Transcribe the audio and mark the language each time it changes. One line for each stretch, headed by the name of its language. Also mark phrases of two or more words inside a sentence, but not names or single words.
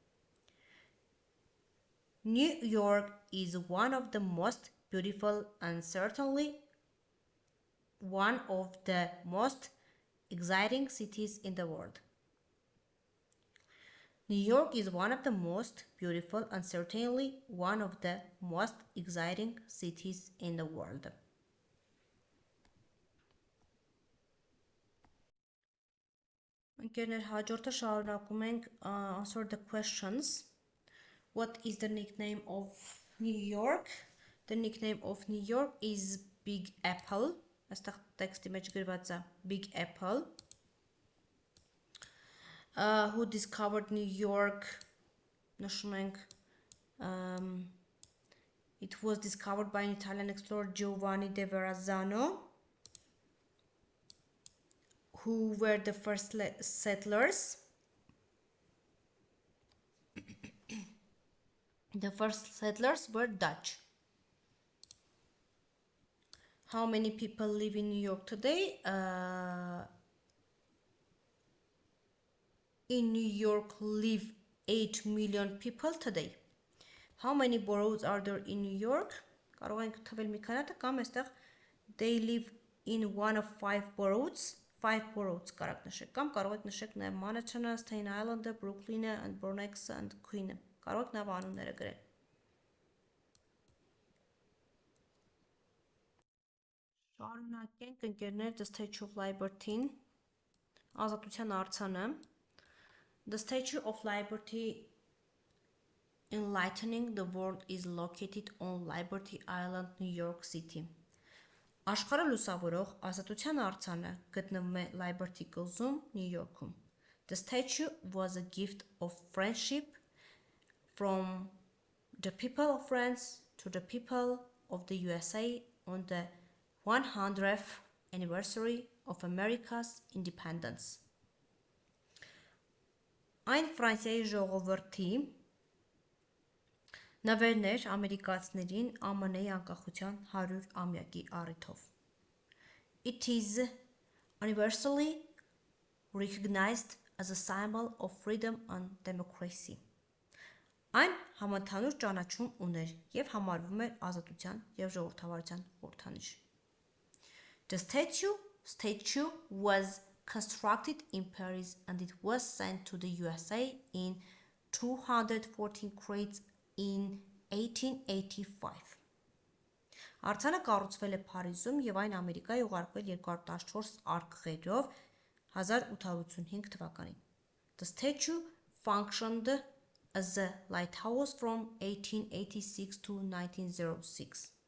English: New York is one of the most beautiful and certainly one of the most exciting cities in the world. New York is one of the most beautiful and certainly one of the most exciting cities in the world.
Armenian: Ընկերներ, հաջորդը շարունակում ենք
English: answer the questions. What is the nickname of New York? The nickname of New York is Big Apple.
Armenian: Այստեղ տեքստի մեջ գրված է Big Apple.
English: Who discovered New York?
Armenian: Նշում ենք
English: it was discovered by an Italian explorer Giovanni de Verrazzano. Who were the first settlers? The first settlers were Dutch. How many people live in New York today? In New York live 8 million people today. How many boroughs are there in New York?
Armenian: Կարող ենք թվել մի քանատը կամ այստեղ
English: they live in one of 5 boroughs.
Armenian: 5 boroughs կարող նշեք կամ կարող եք նշեք նաև Manhattan, Staten Island, Brooklyn and Bronx and Queens. Կարող եք նաև անունները գրել։ Շարունակենք ընկերներ
English: The Statue of Liberty-ն,
Armenian: ազատության արձանը։
English: The Statue of Liberty Enlightening the World is located on Liberty Island, New York City.
Armenian: Աշխարհը լուսավորող ազատության արձանը գտնվում է Liberty կղզում, Նյու Յորքում։
English: The statue was a gift of friendship from the people of France to the people of the USA on the 100th anniversary of America's independence.
Armenian: Այն Ֆրանսիայի ժողովրդի նվերներ ամերիկացիներին ԱՄՆ-ի անկախության 100-ամյակի առիթով։
English: It is universally recognized as a symbol of freedom and democracy.
Armenian: Այն համընդհանուր ճանաչում ուներ և համարվում էր ազատության և ժողովրդավարության խորհրդանիշ։
English: The statue was constructed in Paris and it was sent to the USA in 214 crates in 1885.
Armenian: Արձանը կառուցվել է Փարիզում և այն Ամերիկայի ուղարկվել 214 արկղերով 1885 թվականին։
English: The statue functioned as a lighthouse from 1886 to 1906.